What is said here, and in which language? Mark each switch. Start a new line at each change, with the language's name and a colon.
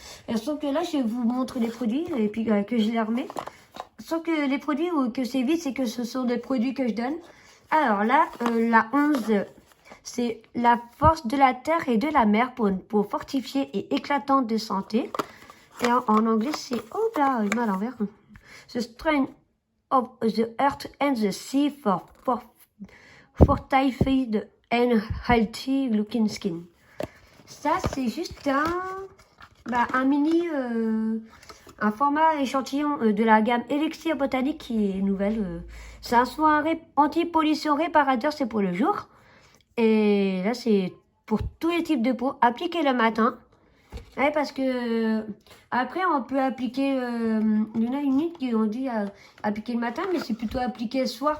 French: Et sauf que là, je vous montre les produits et puis que je les remets. Sauf que les produits, ou que c'est vite, c'est que ce sont des produits que je donne. Alors là, la 11, c'est la force de la terre et de la mer pour une peau fortifiée et éclatante de santé. Et en anglais, c'est... Oh là, il m'a à l'envers.
English: The strength of the earth and the sea for fortified and healthy looking skin.
French: Ça, c'est juste un mini... un format échantillon de la gamme Elixir Botanique qui est nouvelle. C'est un soin anti-pollution réparateur, c'est pour le jour. Et là, c'est pour tous les types de peau. Appliquer le matin. Ouais, parce que après, on peut appliquer... il y en a une qui ont dit appliquer le matin, mais c'est plutôt appliquer le soir.